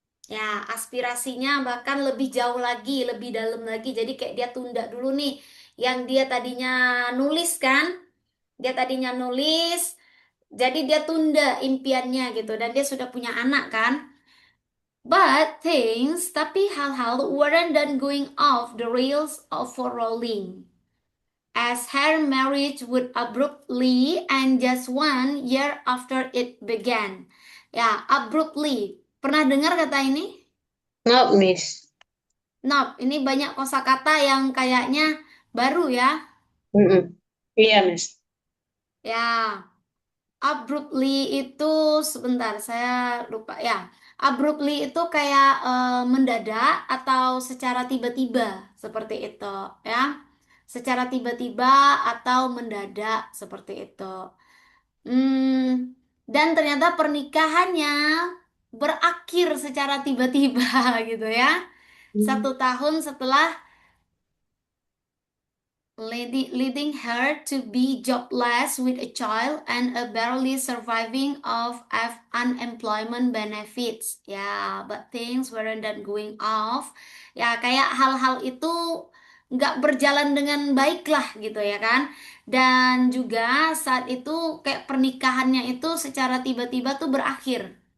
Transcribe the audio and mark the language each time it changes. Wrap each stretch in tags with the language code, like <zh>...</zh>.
<id>Ya, aspirasinya bahkan lebih jauh lagi, lebih dalam lagi. Jadi kayak dia tunda dulu nih. Yang dia tadinya nulis kan. Dia tadinya nulis. Jadi dia tunda impiannya gitu. Dan dia sudah punya anak kan.</id> <en>But things,</en> <id>tapi hal-hal</id> <en>weren't done going off the rails of for Rowling. As her marriage would abruptly end just 1 year after it began.</en> <id>Ya, abruptly. Pernah dengar kata ini?</id> <en>Nope, Miss.</en> <id>Nope, ini banyak kosakata yang kayaknya baru ya. Mm-mm. Iya, Miss. Ya, abruptly itu sebentar saya lupa ya. Abruptly itu kayak mendadak atau secara tiba-tiba seperti itu ya. Secara tiba-tiba atau mendadak seperti itu. Hmm, dan ternyata pernikahannya berakhir secara tiba-tiba gitu ya. 1 tahun setelah</id> <en>leading her to be jobless with a child and a barely surviving of unemployment benefits. Ya, but things weren't that going off.</en> <id>Ya, kayak hal-hal itu nggak berjalan dengan baik lah gitu ya kan. Dan juga saat itu kayak pernikahannya itu secara tiba-tiba tuh berakhir.</id>